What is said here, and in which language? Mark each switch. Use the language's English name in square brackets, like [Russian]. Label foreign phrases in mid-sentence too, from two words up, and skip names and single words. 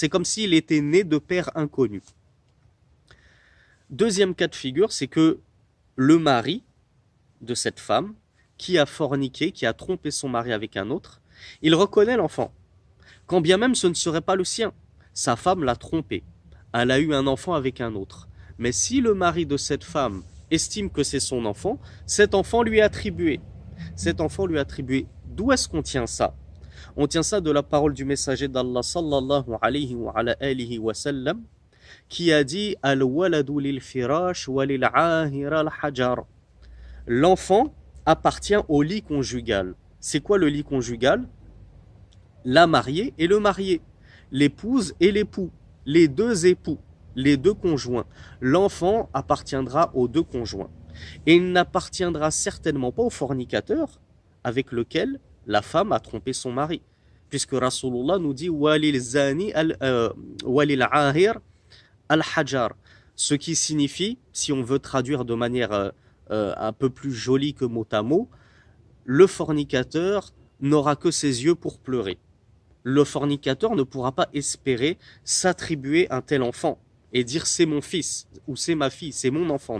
[French] C'est comme s'il était né de père inconnu. Deuxième cas de figure, c'est que le mari de cette femme qui a forniqué, qui a trompé son mari avec un autre, il reconnaît l'enfant, quand bien même ce ne serait pas le sien. Sa femme l'a trompé, elle a eu un enfant avec un autre. Mais si le mari de cette femme estime que c'est son enfant, cet enfant lui est attribué. Cet enfant lui est attribué. D'où est-ce qu'on tient ça? On tient ça de la parole du messager d'Allah [Arabic] صلى الله عليه وعلى آله وسلم, [French] qui a dit « [Arabic] الولد للفراش وللعاهر الحجر [French] » L'enfant appartient au lit conjugal. C'est quoi le lit conjugal? La mariée et le marié, l'épouse et l'époux, les deux époux, les deux conjoints. L'enfant appartiendra aux deux conjoints. Et il n'appartiendra certainement pas au fornicateur avec lequel la femme a trompé son mari. Puisque Rasulullah nous dit [Arabic] وللزاني وللعاهر الحجر. [French] Ce qui signifie, si on veut traduire de manière un peu plus jolie que mot à mot, le fornicateur n'aura que ses yeux pour pleurer. Le fornicateur ne pourra pas espérer s'attribuer un tel enfant et dire c'est mon fils ou c'est ma fille, c'est mon enfant.